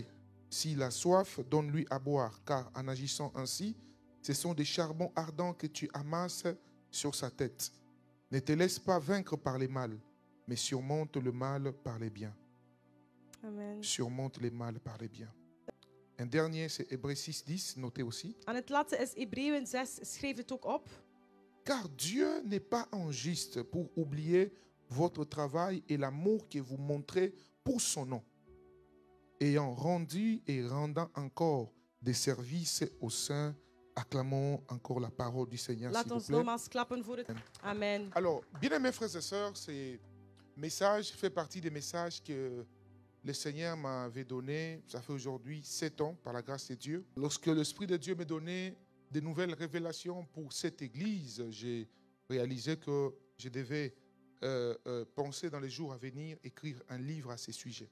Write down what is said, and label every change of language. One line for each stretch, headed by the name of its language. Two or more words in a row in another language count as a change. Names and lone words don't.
French: S'il a soif, donne-lui à boire, car en agissant ainsi, ce sont des charbons ardents que tu amasses sur sa tête. Ne te laisse pas vaincre par les mal, mais surmonte le mal par les biens. Amen. Surmonte les mal par les biens. Un dernier, c'est Hébreux 6, 10, notez aussi.
Dutch: En het laatste is Hebreeën 6, schreef het ook op.
French: Car Dieu n'est pas injuste pour oublier votre travail et l'amour que vous montrez pour son nom, ayant rendu et rendant encore des services aux saints. Acclamons encore la parole du Seigneur,
Dutch: Laat
French: s'il vous
Dutch: ons
French: plaît.
Dutch: nogmaals klappen voor het. Amen.
French: Alors, bien-aimés frères et sœurs, ce message fait partie des messages que le Seigneur m'avait donné, ça fait aujourd'hui 7 ans, par la grâce de Dieu. Lorsque l'Esprit de Dieu m'a donné de nouvelles révélations pour cette église, j'ai réalisé que je devais penser dans les jours à venir, écrire un livre à ce sujet.